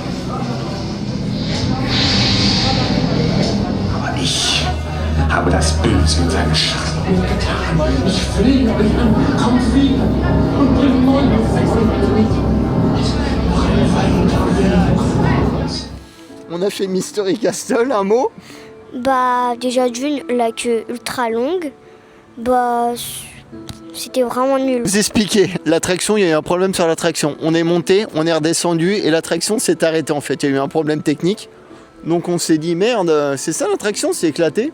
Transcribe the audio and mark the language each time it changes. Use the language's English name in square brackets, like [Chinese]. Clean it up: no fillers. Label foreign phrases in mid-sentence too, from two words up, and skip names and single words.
[German] Aber ich habe das Böse in seinen Schatten getan. Ich flehe euch an, kommt wieder und bringt neue Freunde mit. Noch eine weitere. [French] On a fait Mystery Castle, un mot? Bah, déjà d'une, la queue ultra longue. Bah, c'était vraiment nul. Vous expliquer, l'attraction, il y a eu un problème sur l'attraction. On est monté, on est redescendu et l'attraction s'est arrêtée en fait. Il y a eu un problème technique. Donc on s'est dit merde, c'est ça l'attraction, c'est éclaté.